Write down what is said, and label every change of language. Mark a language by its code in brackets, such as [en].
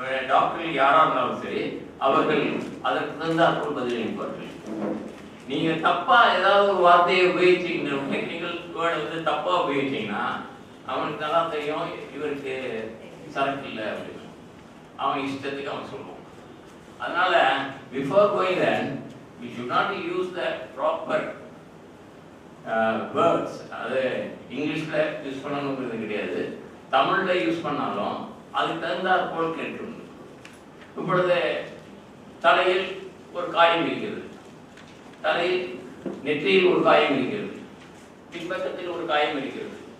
[ta] டாக்டர்கள் யாரா இருந்தாலும் சரி, அவர்கள் அதற்கு தகுந்தாற்போல் பதிலளிப்பார்கள். நீங்க தப்பா ஏதாவது ஒரு வார்த்தையை உபயோகிச்சீங்க, டெக்னிக்கல் வேர்டை வந்து தப்பா உபயோகிச்சீங்கன்னா அவனுக்கு நல்லா தெரியும் இவருக்கு சரக்கு இல்லை அப்படின்னு. அவன் இஷ்டத்துக்கு அவன் சொல்லுவான். [en] அதனால before going then we should not use the proper words. [ta] அது இங்கிலீஷ்ல யூஸ் பண்ணணுங்கிறது கிடையாது, தமிழ்ல யூஸ் பண்ணாலும் அதுக்கு தகுந்தாற் போல் கேட்கணும். இப்பொழுது தலையில் ஒரு காயம் இருக்கிறது, தலையில் நெற்றியில் ஒரு காயம் இருக்கிறது, பின்பக்கத்தில் ஒரு காயம் இருக்கிறது.